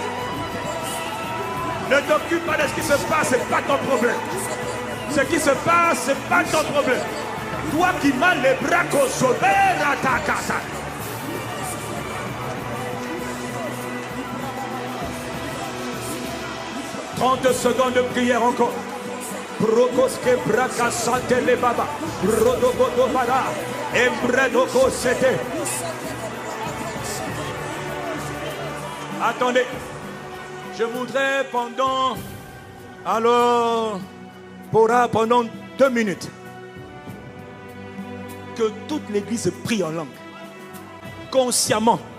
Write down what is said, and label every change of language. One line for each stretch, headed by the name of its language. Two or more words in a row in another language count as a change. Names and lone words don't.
French: Ne t'occupe pas de ce qui se passe, ce n'est pas ton problème. Ce qui se passe, ce n'est pas ton problème. Toi qui m'as les bras consommés à ta casa. « 30 secondes de prière encore. Prokoske braka sante le baba. Rodogodo bara. Embredoko sete. Attendez. Je voudrais pendant 2 minutes que toute l'église prie en langue, consciemment.